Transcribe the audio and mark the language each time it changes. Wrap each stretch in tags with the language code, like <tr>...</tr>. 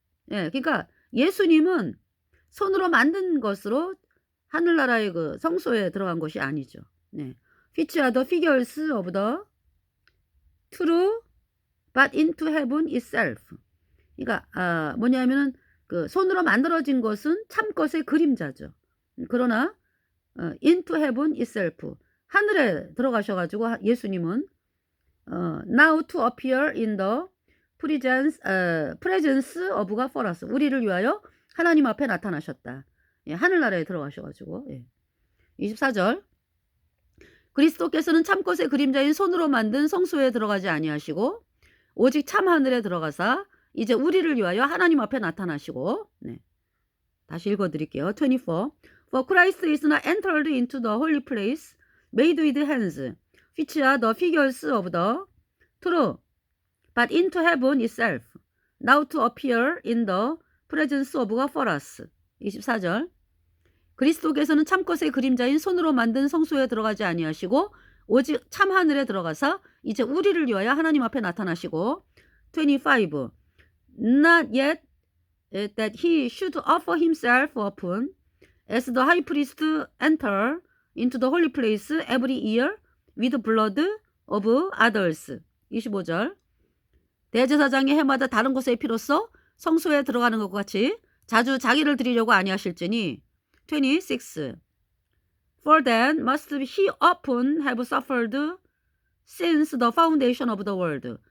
<ko>예, 그러니까 예수님은 손으로 만든 것으로 하늘나라의 그 성소에 들어간 것이 아니죠. 네.</ko> <en>Which are the figures of the true, but into heaven itself.</en> <ko>그러니까 뭐냐면은 그 손으로 만들어진 것은 참 것의 그림자죠.</ko> <en>그러나 into heaven itself,</en> <ko>하늘에 들어가셔가지고 예수님은</ko> <en>now to appear in the presence of God for us.</en> <ko>우리를 위하여 하나님 앞에 나타나셨다. 예, 하늘나라에 들어가셔가지고. 예. 24절. 그리스도께서는 참것의 그림자인 손으로 만든 성소에 들어가지 아니하시고 오직 참 하늘에 들어가사 이제 우리를 위하여 하나님 앞에 나타나시고. 네. 다시 읽어드릴게요.</ko> <en>24. For Christ is not entered into the holy place made with hands, which are the figures of the true, but into heaven itself, now to appear in the presence of God for us.</en> <ko>24절. 그리스도께서는 참것의 그림자인 손으로 만든 성소에 들어가지 아니하시고 오직 참 하늘에 들어가사 이제 우리를 위하여 하나님 앞에 나타나시고 25.</ko> <en>Not yet that he should offer himself often as the high priest enter into the holy place every year with blood of others.</en> <ko>25절. 대제사장이 해마다 다른 곳의 피로써 성소에 들어가는 것과 같이 자주 자기를 드리려고 아니하실지니 26.</ko> <en>For then must he often have suffered since the foundation of the world.</en>